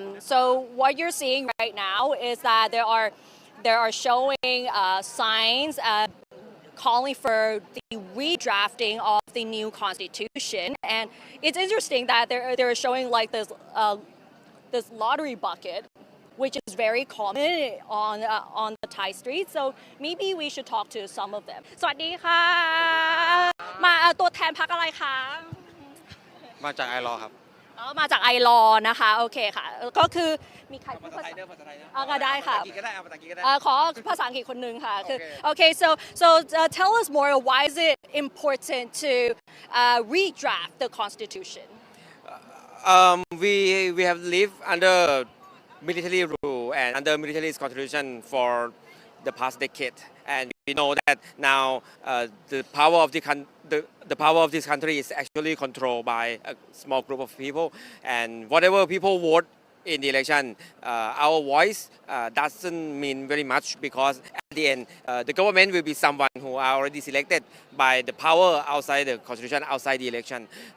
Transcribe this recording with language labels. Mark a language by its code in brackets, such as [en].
[en] So what you're seeing right now is that there are showing signs calling for the redrafting of the new constitution, and it's interesting that they're showing like this lottery bucket, which is very common on the Thai streets. So maybe we should talk to some of them. [th] สวัสดีค่ะมาตัวแทนพรรคอะไรคะ มาจากไอรอครับ มาจากไอรอนะคะโอเคค่ะก็คือมีใครพูดภาษาไทยก็ได้ค่ะขอภาษาอังกฤษคนหนึ่งค่ะคือ [en] Okay, so tell us more, why is it important to redraft the constitution? We have lived under military rule and under military constitution for the past decade, and we know that now the power of the power of this country is actually controlled by a small group of people, and whatever people vote in the election, our voice doesn't mean very much, because at the end the government will be someone who are already selected by the power outside the constitution, outside the election.